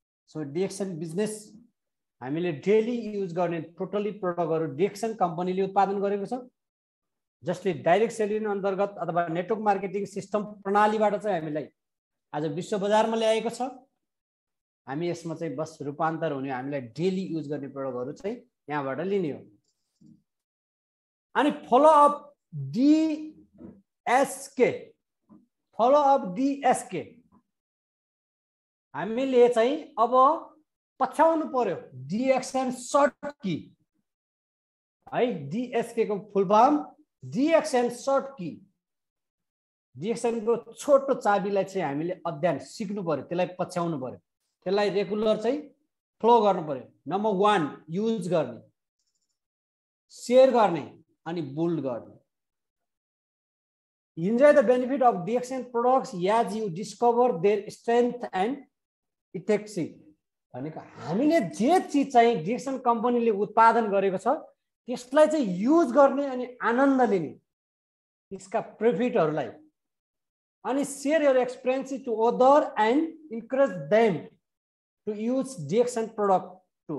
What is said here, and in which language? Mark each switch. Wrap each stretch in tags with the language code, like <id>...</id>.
<ne>So DXN business हामीले daily use गर्ने totally प्रोडक्टहरू डिएक्सन कम्पनीले उत्पादन गरेको छ, जसले डाइरेक्ट सेलिङ अन्तर्गत अथवा नेटवर्क मार्केटिङ सिस्टम प्रणालीबाट चाहिँ हामीलाई आज विश्व बजारमा ल्याएको छ। हामी यसमा चाहिँ बस रूपान्तर हुने, हामीलाई डेली युज गर्ने प्रोडक्टहरू चाहिँ यहाँबाट लिने हो। अनि फलोअप डिएसके, फलोअप डिएसके हामीले चाहिँ अब पछ्याउनु पर्यो डिएक्सन सर्ट की, है। डिएसके को फुल फर्म डिएक्सन सर्ट की। डिएक्सन को छोटो चाबीलाई चाहिँ हामीले अध्ययन सिक्नु पर्यो, त्यसलाई पछ्याउनु पर्यो, त्यसलाई रेगुलर चाहिँ फ्लो गर्नु पर्यो। नम्बर 1 युज गर्ने, शेयर गर्ने अनि बुल्ड गर्ने।</ne> <en>Enjoy the benefit of DXN products as you discover their strength and efficacy।</en> <ne>भनेको हामीले जे चीज चाहिँ डिएक्सन कम्पनीले उत्पादन गरेको छ त्यसलाई चाहिँ युज गर्ने अनि आनन्द लिने, यसका प्रॉफिटहरुलाई, अनि</ne> <en>Share your experience to other and encourage them to use DXN product too.</en>